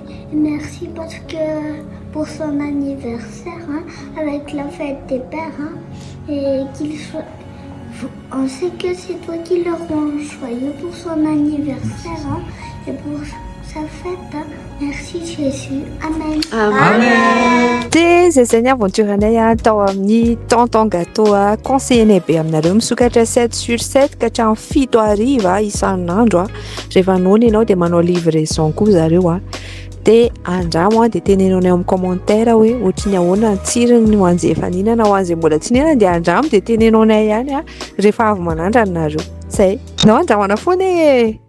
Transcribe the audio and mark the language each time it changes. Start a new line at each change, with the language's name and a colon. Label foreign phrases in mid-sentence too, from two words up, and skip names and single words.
French: Et merci parce que pour son anniversaire, hein, avec la fête des pères, hein, et qu'il soit... On sait que c'est toi qui le rends joyeux pour son anniversaire hein, et pour sa fête. Hein. Merci Jésus. Amen.
Malagasy: dia zay zany aventure anay a tao amin'ny tonton gâteau a conseillenay be aminareo misokatra 7/7 ka hatramin'ny 7 hariva isan'andro a rehefa noana ianao dia manao livraison koa zareo a dia andramo a dia tenenonay amin'ny commentaire hoe ohatry ny ahoana ny tsirony ho an'izay efa nihinana ho an'izay mbola tsy nihinana dia andramo dia tenenonay ihany a rehefa avy manandrana nareo zay nao andramana foana e